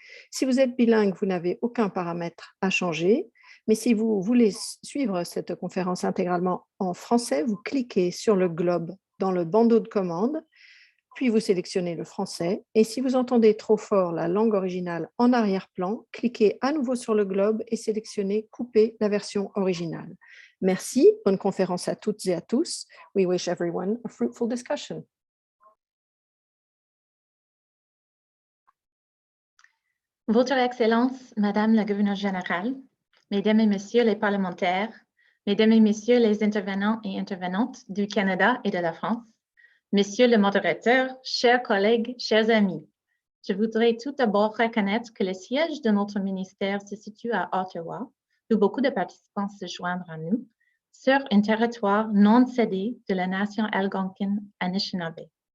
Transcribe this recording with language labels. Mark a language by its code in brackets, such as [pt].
[fr] Si vous êtes bilingue, vous n'avez aucun paramètre à changer. Mais si vous voulez suivre cette conférence intégralement en français, vous cliquez sur le globe dans le bandeau de commande, puis vous sélectionnez le français. Et si vous entendez trop fort la langue originale en arrière-plan, cliquez à nouveau sur le globe et sélectionnez « Couper la version originale ». Merci, bonne conférence à toutes et à tous. [en] We wish everyone a fruitful discussion. [fr] Votre Excellence, Madame la Gouverneure générale, Mesdames et Messieurs les parlementaires, Mesdames et Messieurs les intervenants et intervenantes du Canada et de la France, Monsieur le modérateur, chers collègues, chers amis, je voudrais tout d'abord reconnaître que le siège de notre ministère se situe à Ottawa, où beaucoup de participants se joignent à nous, sur un territoire non cédé de la nation algonquine Anishinaabe.